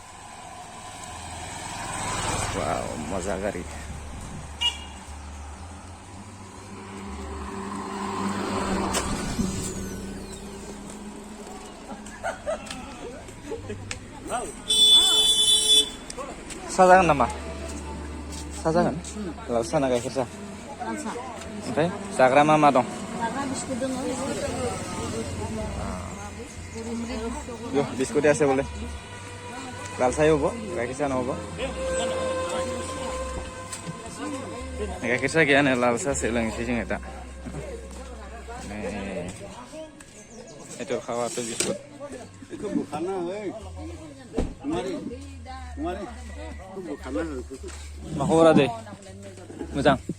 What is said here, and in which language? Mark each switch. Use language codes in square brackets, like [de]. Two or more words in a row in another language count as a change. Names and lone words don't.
[brx] वाव मजा गारि साहा जागोन नामा साहा जागोन लाल साहा ना गाइखेर साहा ओमफ्राय जाग्रा मा दं [as] बिस्कुट আছে বোলে লাল চাই হ'ব গাখীৰ চাহ নহ'ব [brx] गाइखेर साहा गैयानो लाल साहासो लोंनोसै जोङो दा itu खावाथ' बिस्कुट मा खबर आदै मोजां